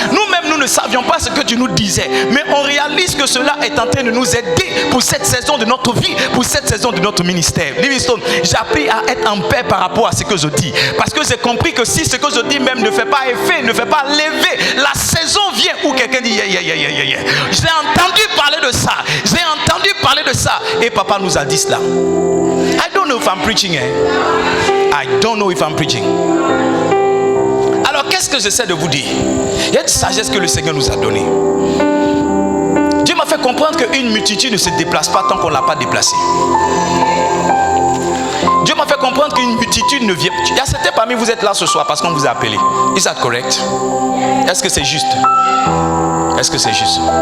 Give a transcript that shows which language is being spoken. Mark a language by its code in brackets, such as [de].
[fr] Nous-mêmes, nous ne savions pas ce que tu nous disais, mais on réalise que cela est en train de nous aider pour cette saison de notre vie, pour cette saison de notre ministère. Livingstone, j'ai appris à être en paix par rapport à ce que je dis, parce que j'ai compris que si ce que je dis même ne fait pas effet, ne fait pas lever, la saison vient où quelqu'un dit, j'ai entendu parler de ça. J'ai entendu parler de ça. Et papa nous a dit cela. [en] I don't know if I'm preaching. I don't know if I'm preaching. [fr] Alors qu'est-ce que j'essaie de vous dire? Il y a une sagesse que le Seigneur nous a donnée. Dieu m'a fait comprendre qu'une multitude ne se déplace pas tant qu'on ne l'a pas déplacée. Dieu m'a fait comprendre qu'une multitude ne vient. Il y a certains parmi vous êtes là ce soir parce qu'on vous a appelé. [en] Is that correct? [fr] Est-ce que c'est juste? Est-ce que c'est juste?